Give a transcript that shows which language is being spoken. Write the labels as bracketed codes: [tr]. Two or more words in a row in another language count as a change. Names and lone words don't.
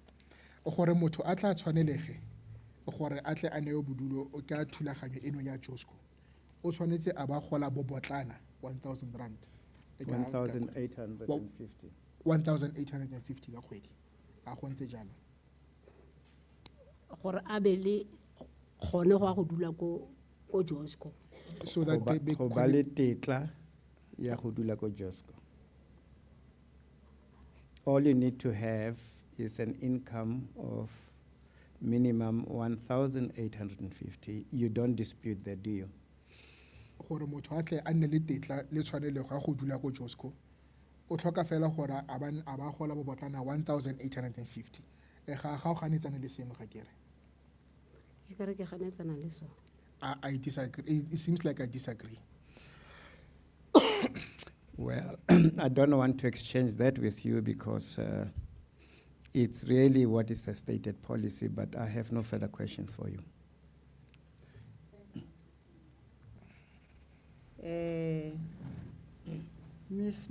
[tn] Gore motho a tla tshwanelege gore a tle a newe bodulo ka thulaganyo eno ya JOSCO o tshwanetse a ba gola bo botlana 1,000 rand. 1,850. 1,850 ka kgwedi a go ntse jalo. Gore a be le gone go a go dula ko JOSCO. [en] So that they be [tn] Go ba le tetla ya go dula ko JOSCO. [en] All you need to have is an income of minimum 1,850. You don't dispute that, do you? [tn] gore motho a tle a nne le tetla le tshwanelego ya go dula ko JOSCO o tlhoka fela gore a ba gola bo botlana 1,850 ga o ganetsane le seno ga kere. Ke kare ke ganetsana le sone. [en] I disagree. It seems like I disagree. Well, I don't want to exchange that with you because it's really what is a stated policy, but I have no further questions for you. Ms.